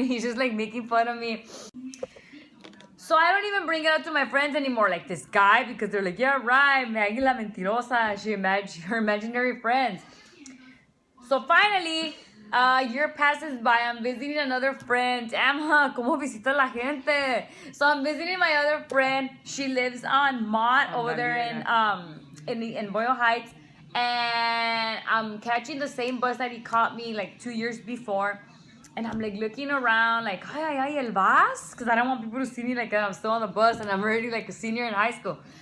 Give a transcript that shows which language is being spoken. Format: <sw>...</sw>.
<en>He's just like making fun of me. So I don't even bring it up to my friends anymore, like this guy, because they're like, yeah, right, Maggie</en> <es>la mentirosa,</es> <en>her imaginary friends. So finally, a year passes by. I'm visiting another friend.</en> <es>Damn, como visita la gente.</es> <en>So I'm visiting my other friend. She lives on Mott over there in Boyle Heights, and I'm catching the same bus that he caught me like 2 years before. And I'm like looking around, like, ay,</en> <es>el bus?</es> <en>Because I don't want people to see me like I'm still on the bus and I'm already like a senior in high school.</en>